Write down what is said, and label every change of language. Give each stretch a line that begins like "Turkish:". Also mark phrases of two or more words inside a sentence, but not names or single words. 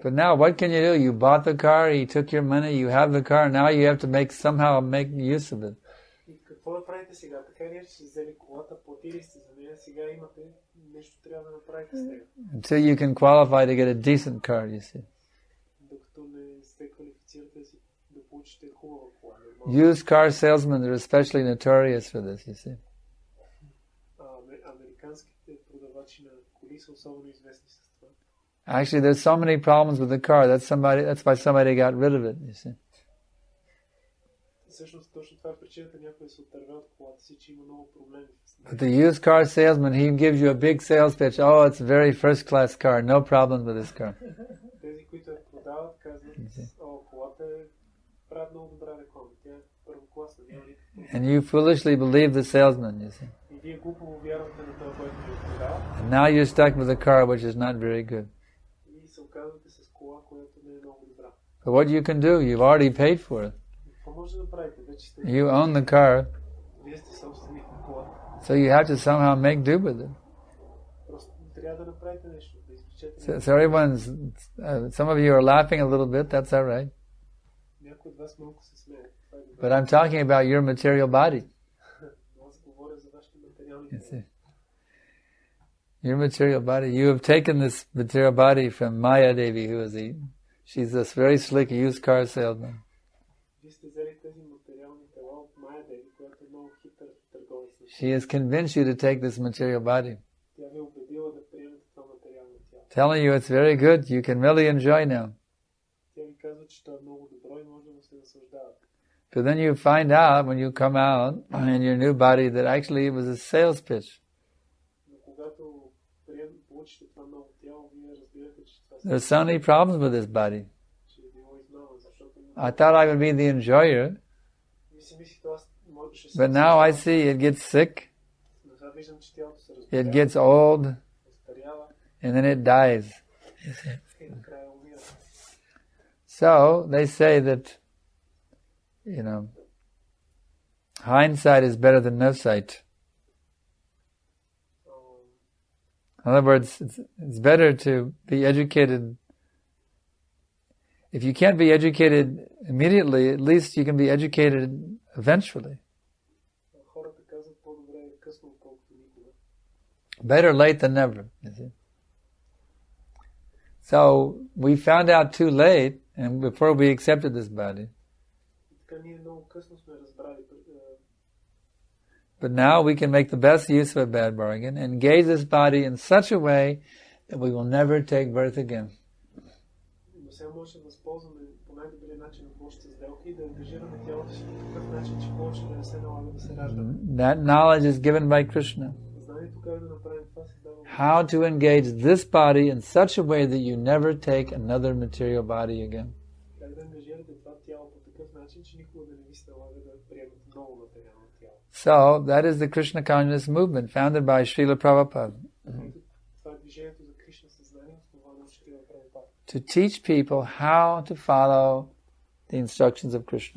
English: But now, what can you do? You bought the car, he took your money, you have the car, now you have to somehow make use of it.
Bulgarian: И какво да правите сега? Така ли ще взели колата, платили сте за нея, сега имате нещо трябва да направите с нея.
English: Until you can qualify to get a decent car, you see.
Bulgarian: Докато не се квалифицирате да получите хубава кола.
English: Used car salesmen are especially notorious for this, you see.
Bulgarian: Американските продавачи на коли са особено известни с това.
English: Actually, there's so many problems with the car. That's why somebody got rid of it, you see.
Bulgarian: Всъщност точно това е причината някой да се отърве от колата си, че има много проблеми.
English: But the used car salesman, he gives you a big sales pitch. Oh, it's a very first-class car. No problems with this car.
Bulgarian: Тези, които я продават, казват, колата правят много добра реклама. Тя е първокласна.
English: And you foolishly believe the salesman, you see.
Bulgarian: И вие глупо вярвате на това, което ви продава.
English: And now you're stuck with a car which is not very good.
Bulgarian: И се оказвате с кола, която не е много добра.
English: But what you can do, you've already paid for it.
Bulgarian: Какво може да направите? Вече сте...
English: You own the car,
Bulgarian: Вие сте собственик на колата.
English: so you have to somehow make do with it.
Bulgarian: Просто трябва да направите нещо, да извлечете
English: So some of you are laughing a little bit, that's all right.
Bulgarian: Някой от вас малко се смее.
English: But I'm talking about your material body.
Bulgarian: Аз говоря за вашите материални
English: You see. Your material body. You have taken this material body from Maya Devi, she's this very slick used car salesman.
Bulgarian: Вие сте взели тези материални тела от Майя Деви, която е много хитър търговец.
English: She has convinced you to take this material body.
Bulgarian: Тя ви е убедила да приемете това материално тяло.
English: telling you it's very good, you can really enjoy now.
Bulgarian: Тя ви казва, че това е много добро и може да му се наслаждавате.
English: But then you find out when you come out in your new body that actually it was a sales pitch.
Bulgarian: Но когато получите това ново тяло, вие разбирате, че това
English: There's so many problems with this body.
Bulgarian: ще е било измама, защото
English: I thought I would be the enjoyer,
Bulgarian: ви си мислите, аз можеше
English: but now I see it gets sick,
Bulgarian: но сега виждам, че тялото се
English: it
Bulgarian: разбирава,
English: gets old,
Bulgarian: остарява
English: and then it dies.
Bulgarian: и накрая умира.
English: So they say that, hindsight is better than no sight. In other words, it's better to be educated. If you can't be educated immediately, at least you can be educated eventually.
Bulgarian: Хората казват по-добре е късно, отколкото никога.
English: Better late than never. You see? So we found out too late, and before we accepted this body.
Bulgarian: Така ние много късно сме разбрали.
English: But now we can make the best use of a bad bargain, engage this body in such a way that we will never take birth again.
Bulgarian: Но сега може да възползваме по най-добрия начин от Божията сделка и да ангажираме тялото си по такъв начин, че повече да не се налага да се раждаме.
English: That knowledge is given by Krishna.
Bulgarian: Знанието как да направим това се дава.
English: How to engage this body in such a way that you never take another material body again.
Bulgarian: Как да ангажирате това тяло по такъв начин, че никога да не ви се налага да приемете ново материално тяло.
English: So, that is the Krishna consciousness movement founded by Srila Prabhupada.
Bulgarian: Това е движението за Кришна съзнание, основано от Шрила Прабхупада.
English: To teach people how to follow the instructions of Krishna.